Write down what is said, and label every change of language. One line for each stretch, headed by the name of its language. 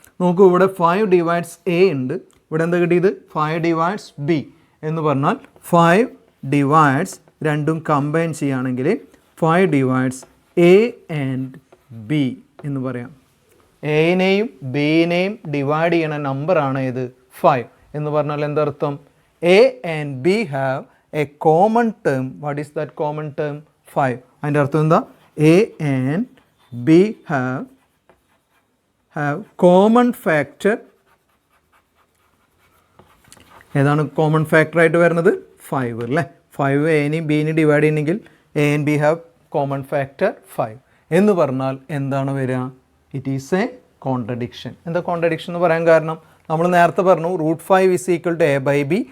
Malayalam: നോക്കൂ, ഇവിടെ 5 divides a ഉണ്ട്. ഇവിടെ എന്താ കിട്ടിയത്, 5 ഡിവൈഡ്സ് b എന്ന് പറഞ്ഞാൽ 5 ഡിവൈഡ്സ് രണ്ടും കമ്പൈൻ ചെയ്യുകയാണെങ്കിൽ 5 ഡിവൈഡ്സ് a ആൻഡ് b എന്ന് പറയാം. എനെയും ബിനെയും ഡിവൈഡ് ചെയ്യണ നമ്പറാണ് ഇത് 5 എന്ന് പറഞ്ഞാൽ എന്തർത്ഥം,
English: a and b have a common term. What is that common term? 5.
Malayalam: അതിൻ്റെ അർത്ഥം എന്താ,
English: a and b have common factor.
Malayalam: ഏതാണ് കോമൺ ഫാക്ടർ ആയിട്ട് വരുന്നത്, 5 അല്ലേ. 5 എനെയും ബിനെയും ഡിവൈഡ് ചെയ്യണമെങ്കിൽ
English: a and b have common factor 5
Malayalam: എന്ന് പറഞ്ഞാൽ എന്താണ് വരിക,
English: It is a contradiction.
Malayalam: എന്താ കോൺട്രഡിക്ഷൻ എന്ന് പറയാൻ കാരണം, നമ്മൾ നേരത്തെ പറഞ്ഞു √5 = a/b.